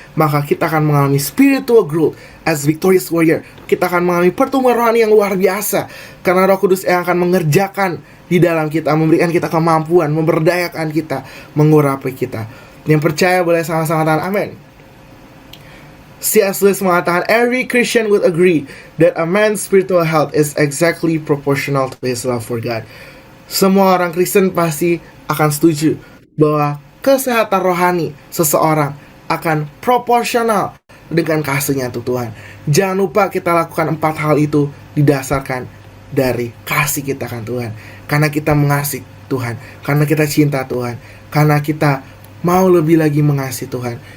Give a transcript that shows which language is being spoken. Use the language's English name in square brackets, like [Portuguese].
[Indonesian] Maka kita akan mengalami [English] spiritual growth as victorious warrior. [Indonesian] Kita akan mengalami pertumbuhan rohani yang luar biasa. Karena Roh Kudus yang akan mengerjakan di dalam kita, memberikan kita kemampuan, memberdayakan kita, mengurapi kita. Yang percaya boleh sama-sama katakan amin. [English] C.S. Lewis [Indonesian] mengatakan, [English] every Christian would agree that a man's spiritual health is exactly proportional to his love for God. [Indonesian] Semua orang Kristen pasti akan setuju bahwa kesehatan rohani seseorang akan proporsional dengan kasihnya untuk Tuhan. Jangan lupa kita lakukan 4 hal itu didasarkan dari kasih kita kan Tuhan. Karena kita mengasihi Tuhan, karena kita cinta Tuhan, karena kita mau lebih lagi mengasihi Tuhan.